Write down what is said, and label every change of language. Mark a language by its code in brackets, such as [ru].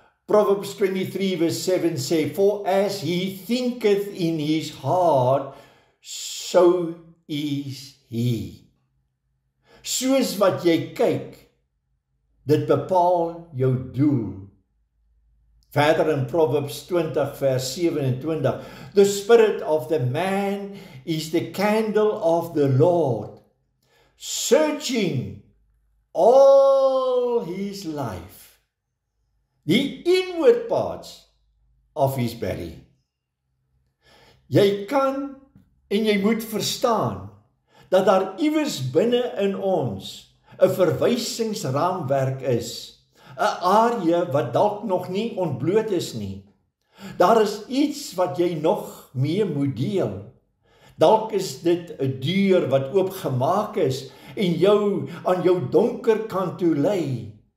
[en] Proverbs 23 verse 7 sê, for as he thinketh in his heart, so is he. [af] Soos wat jy kyk, dit bepaal jou doel. [en] Verder in Proverbs 20 vers 27, the spirit of the man is the candle of the Lord, searching all his life, the inward parts of his belly. [af] Jy kan en jy moet verstaan dat daar iewers binne in ons 'n verwysingsraamwerk is, 'n area wat dalk nog nie ontbloot is nie. Daar is iets wat jy nog mee moet deel. Dalk is dit 'n deur wat oopgemaak is en jou aan jou donker kant toe lei.